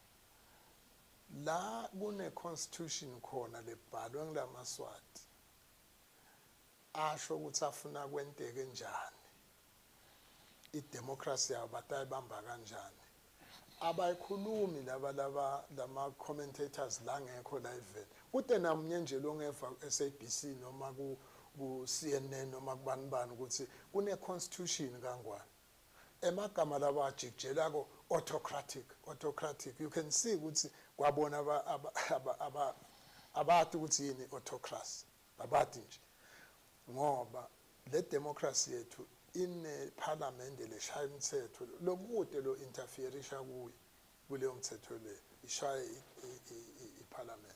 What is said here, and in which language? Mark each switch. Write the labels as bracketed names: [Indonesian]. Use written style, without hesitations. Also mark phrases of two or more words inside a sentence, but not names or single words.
[Swati] La kune constitution khona lebhalwe ngelamaswati asho ukuthi afuna kwenteke njani. Idemocracy yabo batayibamba kanjani. Abayikhulumi lama commentators la ngekho live. Kude namunye nje longeva SABC noma ku CNN noma kubanibani ukuthi kune constitution kangwane. Emagama labajikjela ko autocratic. [English] You can see [Swati] ukuthi kwabona abathi ukuthi yini autocracy. Abathi nje. Ngoba le democracy yethu ine parliament leshaya imithetho lokude lo interferisha kuleyo mthetho le ishaya iparliament.